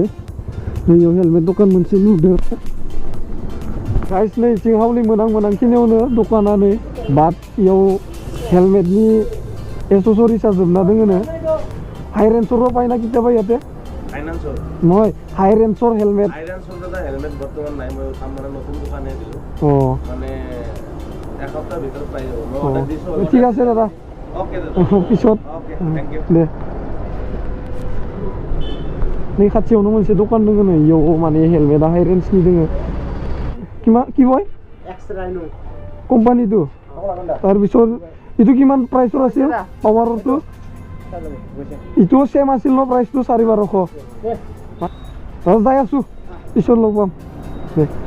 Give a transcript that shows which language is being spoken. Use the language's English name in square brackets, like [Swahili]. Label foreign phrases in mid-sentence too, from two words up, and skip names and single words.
[Bodo] नैयाव हेलमेट दखान मोनसे नुदों गाइस. नै सिं हावलि मोनांखिनियावनो दखाना नै बाट इयाव [English] helmet accessory [Bodo] जोबना दोङोनो. हाइरेन्सर बायना किता बायाते [Assamese] নহয় হাইৰেঞ্চৰ হেলমেট. হেলমেট বৰ্তমান নাই, মই আমাৰ নতুন দোকানে দিলো. মানে এসপ্তাহ ভিতৰত পাই যাব. মই অৰ্ডাৰ দিছো. ঠিক আছে দাদা. ওকে দাদা. পিছত [English] thank you [Assamese] দে. [Bodo] नै खाथियावनो मोनसे दखान दङ नै. इयाव माने हेलमेटआ हाइरेन्सनि दोङो. [Assamese] কি বয় কোম্পানীটো? তাৰপিছত এইটো কিমান প্ৰাইচৰ আছিল? পাৱাৰটো ইটো সেম আছিল ন প্ৰাইচটো? 1200. যাই আছো, পিছত লগ পাম দে.